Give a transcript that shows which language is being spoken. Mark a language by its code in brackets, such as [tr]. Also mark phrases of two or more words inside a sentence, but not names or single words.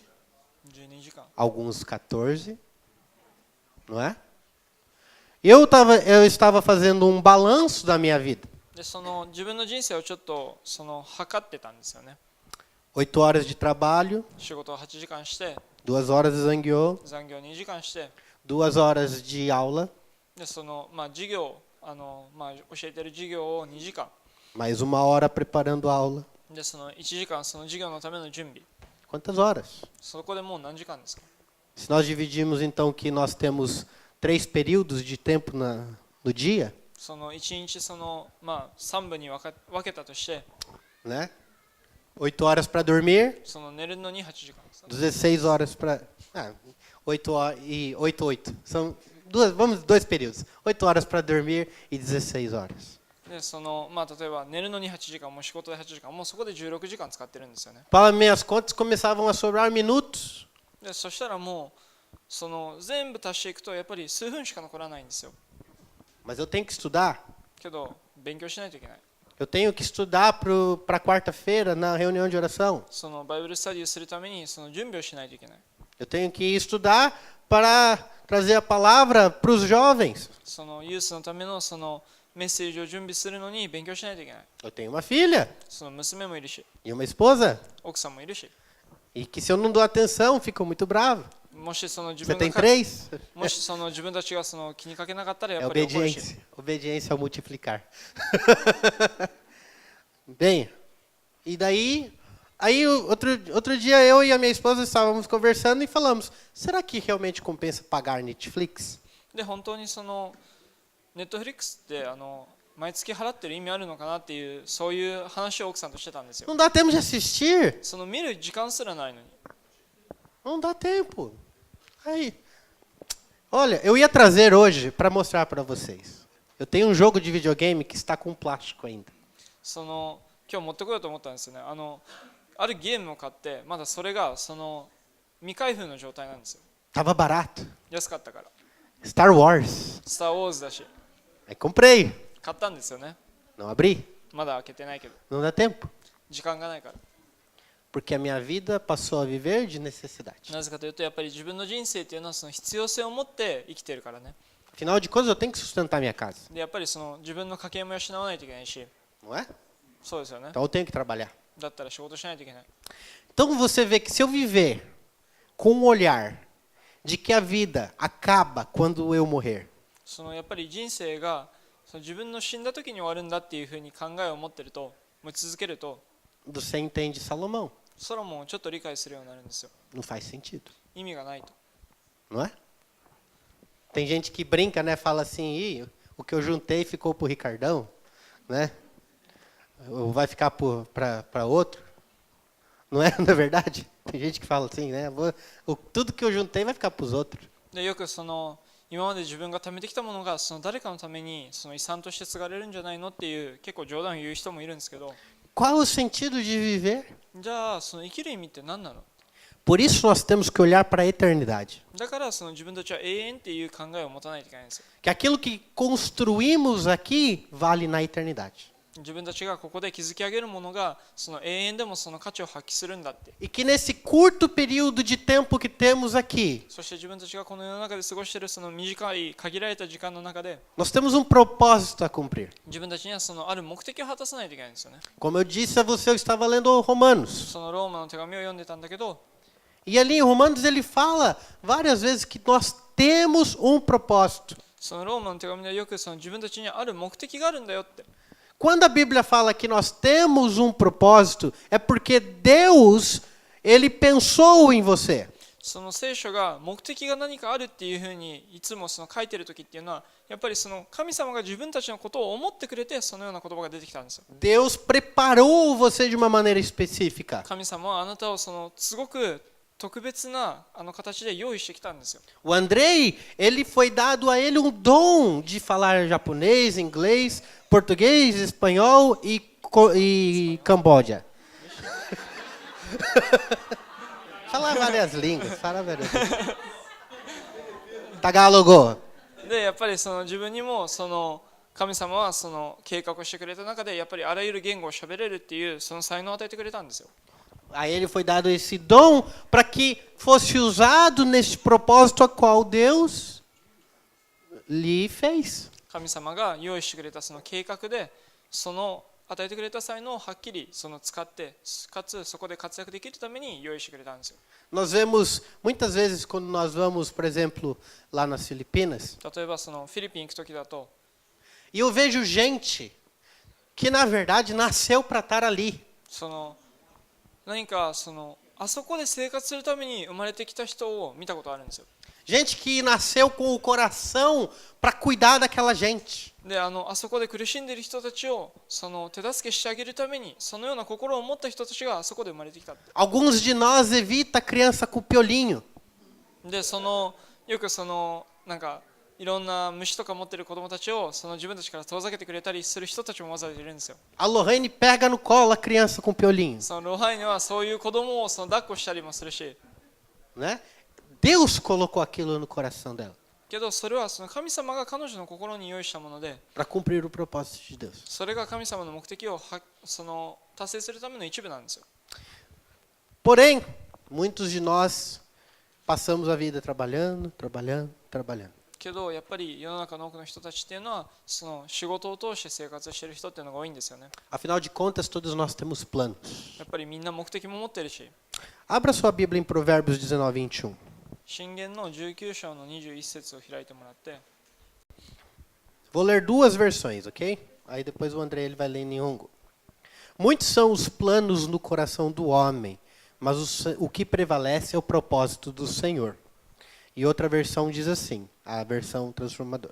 [ja] 12 時間。 [pt] alguns 14, não é? Eu estava fazendo um balanço da minha vida. [ja] で自分の人生をちょっと測ってたんですよね。 [pt] 8 horas de trabalho, [ja] 仕事を8時間して、 [pt] 2 horas de zangueô, [ja] 残業2時間して、 [pt] 2 horas de aula, [ja] で授業教えてる授業を2時間 [pt] mais 1 hora preparando a aula. [ja] で1時間授業のための準備。 [pt] Quantas horas? [ja] そこでもう何時間ですか。 [pt] Se nós dividimos então que nós temos 3 períodos de tempo no dia, [ja] 1 日3部に分けたとして、 [pt] né? 8 horas para dormir, [ja] 寝るのに8時間ですか。 [pt] 16 horas para 8 horas e 8 8. São dois períodos. 8 horas para dormir e 16 horas. [ja] で例えば寝るのに8時間、もう仕事で8時間、もうそこで16時間使ってるんですよね。 [pt] Para minhas contas começavam a sobrar minutos. [ja] でそしたらもう全部足していくとやっぱり数分しか残らないんですよ。 [pt] Mas eu tenho que estudar. [ja] けど勉強しないといけない。 [pt] Eu tenho que estudar para quarta-feira na reunião de oração. [ja] バイブルスタディをするために準備をしないといけない。 [pt] Eu tenho que estudar para trazer a palavra para os jovens. [ja] ユースのためのメッセージを準備するのに勉強しないといけない。 [pt] Eu tenho uma filha [ja] 娘もいるし、 [pt] e uma esposa. [ja] 奥さんもいるし、 [pt] E que se eu não dou atenção, ficam muito bravos. [ja] もし自 [pt] Você [ja] 分 [pt] tem [ja] が [pt] 3? [ja] もし自分たちが気にかけなかったらや [pt] É [ja] っぱり怒るし。 [pt] obediência. Obediência ao multiplicar. Bem, e daí outro dia eu e a minha esposa estávamos conversando e falamos, será que realmente compensa pagar Netflix? [ja] で本当にネットフリックスって毎月払ってる意味あるのかなっていう、そういう話を奥さんとしてたんですよ。 [pt] Não dá tempo de assistir. [ja] 見る時間すらないのに。 [pt] Não dá tempo. Aí, olha, eu ia trazer hoje para mostrar para vocês. Eu tenho um jogo de videogame que está com plástico ainda. [ja] 今日持ってこようと思ったんですよね。あるゲームを買ってまだそれが未開封の状態なんですよ。 [pt] Tava barato. [ja] 安かったから。 [pt] Star Wars. [ja] スター・ウォーズだし、 [pt] Aí comprei. [ja] 買ったんですよね。 [pt] Não abri. [ja] まだ開けてないけど、 [pt] Não dá tempo. [ja] 時間がないから。 [pt] Porque a minha vida passou a viver de necessidade. [ja] なぜかというと、やっぱり自分の人生っていうのはその必要性を持って生きてるからね。 [pt] Afinal de contas, eu tenho que sustentar minha casa. [ja] で、やっぱりその自分の家計も養わないといけないし、 [pt] Não é? [ja] そうですよね。 [pt] Então eu tenho que trabalhar. [ja] だったら仕事しないといけない。 [pt] Então você vê que se eu viver com um olhar de que a vida acaba quando eu morrer, [ja] そのやっぱり人生がその自分の死んだ時に終わるんだっていうふうに考えを持ってると、持ち続けると、 [pt] você entende Salomão. [ja] ソロモンをちょっと理解するようになるんですよ。 [pt] Não faz sentido, [ja] 意味がないと。 [pt] não é? Tem gente que brinca, né? Fala assim, Ih, o que eu juntei ficou pro Ricardão, né? Ou vai ficar para outro. Não é? Não é verdade? Tem gente que fala assim, né? Tudo que eu juntei vai ficar para os outros. [ja] でよくその今まで自分が貯めてきたものがその誰かのためにその遺産として継がれるんじゃないのっていう結構冗談を言う人もいるんですけど、 [pt] Qual é o sentido de viver? [ja] じゃあその生きる意味って何なの？ [pt] Por isso nós temos que olhar para a eternidade. [ja] だからその自分たちは永遠っていう考えを持たないといけないんですよ。 [pt] Que aquilo que construímos aqui vale na eternidade. [ja] 自分たちがここで築き上げるものがその永遠でもその価値を発揮するんだって。 [pt] E que nesse curto período de tempo que temos aqui, [ja] そして自分たちがこの世の中で過ごしているその短い限られた時間の中で [pt] nós temos um propósito a cumprir. [ja] 自分たちにはそのある目的を果たさないといけないんですよね。 [pt] Como eu disse a você, eu estava lendo Romanos. [ja] そのローマの手紙を読んでたんだけど、 [pt] E ali em Romanos ele fala várias vezes que nós temos um propósito. [ja] そのローマの手紙ではよくその自分たちにはある目的があるんだよって。 [pt] Quando a Bíblia fala que nós temos um propósito, é porque Deus, ele pensou em você. [ja] その聖書が目的が何かあるっていうふうにいつもその書いてる時っていうのはやっぱりその神様が自分たちのことを思ってくれてそのような言葉が出てきたんですよ。 [pt] Deus preparou você de uma maneira específica. [ja] 神様はあなたをそのすごく特別な形で用意してきたんですよ。 [pt] O Andrei, ele foi dado a ele um dom de falar japonês, inglês, português, espanhol e Camboja. Falar várias línguas, fala várias línguas. Tagalog. [ja] でやっぱりその自分にもその神様はその計画をしてくれた中でやっぱりあらゆる言語を喋れるっていうその才能を与えてくれたんですよ。 [pt] A ele foi dado esse dom para que fosse usado nesse propósito a qual Deus lhe fez. [ja] 神様が用意してくれたその計画でその与えてくれた才能をはっきりその使ってかつそこで活躍できるために用意してくれたんですよ。 [pt] Nós vemos muitas vezes quando nós vamos, por exemplo, lá nas Filipinas, [ja] 例えばそのフィリピン行く時だと [pt] e eu vejo gente que na verdade nasceu para estar ali. [ja] その何かそのあそこで生活するために生まれてきた人を見たことあるんですよ。 [pt] Gente que nasceu com o coração para cuidar daquela gente. [ja] であそこで苦しんでいる人たちをその手助けしてあげるためにそのような心を持った人たちがあそこで生まれてきたって。 [pt] Alguns de nós evita criança com piolinho. [ja] でそのよくそのなんかいろんな虫とか持ってる子供たちをその自分たちから遠ざけてくれたりする人たちもわざわざいるんですよ。 [pt] A Lorraine pega no colo a criança com piolinho, [ja] そのロハイネはそういう子供をその抱っこしたりもするし、 [pt] né? Deus colocou aquilo no coração dela [ja] けどそれはその神様が彼女の心に用意したもので、 [pt] para cumprir o propósito de Deus. [ja] それが神様の目的をその達成するための一部なんですよ。 [pt] Porém, muitos de nós passamos a vida trabalhando, trabalhando, trabalhando. [ja] けどやっぱり世の中の多くの人たちっていうのはその仕事を通して生活している人っていうのが多いんですよね。 [pt] Afinal de contas, todos nós temos planos. [ja] やっぱりみんな目的も持ってるし、 [pt] Abra sua Bíblia em Provérbios 19, 21. [ja] 箴言の19章の21節を開いてもらって、 [pt] Vou ler duas versões, ok? Aí depois o André ele vai ler em Nihongo. Muitos são os planos no coração do homem, mas o que prevalece é o propósito do Senhor. E outra versão diz assim, a versão transformadora.